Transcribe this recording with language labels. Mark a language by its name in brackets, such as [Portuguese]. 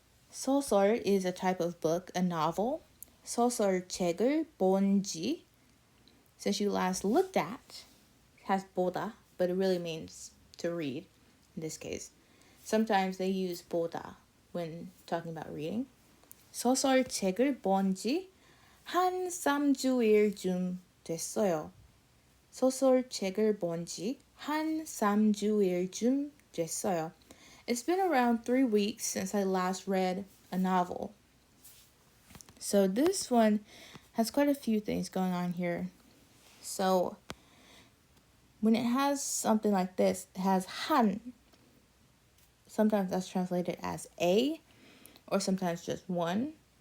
[English] 소설 is a type of book, a novel. [Korean] 소설책을 본지, [English] since you last looked at, has 보다, but it really means to read in this case. Sometimes they use 보다 when talking about reading. [Korean] 소설책을 본지 한 3주일쯤 됐어요. 소설책을 본지 한 3주일쯤 됐어요. [English] It's been around 3 weeks since I last read a novel. So this one has quite a few things going on here. So when it has something like this, it has 한. Sometimes that's translated as a, or sometimes just one.